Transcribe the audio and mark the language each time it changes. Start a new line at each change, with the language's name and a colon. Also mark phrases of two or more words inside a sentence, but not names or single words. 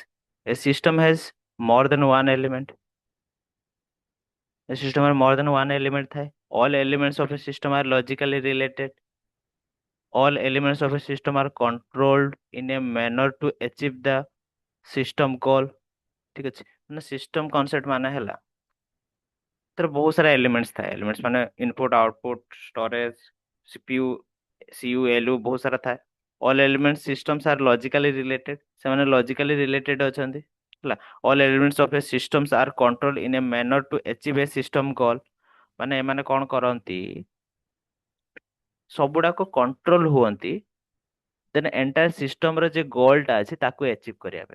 English: A system has more than one element. A system has more than one element ଥାଏ. All elements of a system are logically related. All elements of a system are controlled in a manner to achieve the system goal.
Odia: ठीक ଅଛି, ମାନେ
English: system concept
Odia: ମାନେ ହେଲା ତାର ବହୁତ ସାରା ଏଲିମେଣ୍ଟସ ଥାଏ। ଏଲିମେଣ୍ଟସ ମାନେ
English: input output storage CPU CU ALU
Odia: ବହୁତ ସାରା ଥାଏ।
English: all element systems are logically related, ସେମାନେ logically related
Odia: ଅଛନ୍ତି ହେଲା।
English: all elements of a systems are control in a manner to achieve a system goal,
Odia: ମାନେ ଏମାନେ କଣ କରନ୍ତି, ସବୁଗୁଡାକ କଣ୍ଟ୍ରୋଲ ହୁଅନ୍ତି
English: the entire system
Odia: ଯେ ଗୋଲଟା ଅଛି ତାକୁ ଆଚିଭ୍ କରିବା ପାଇଁ।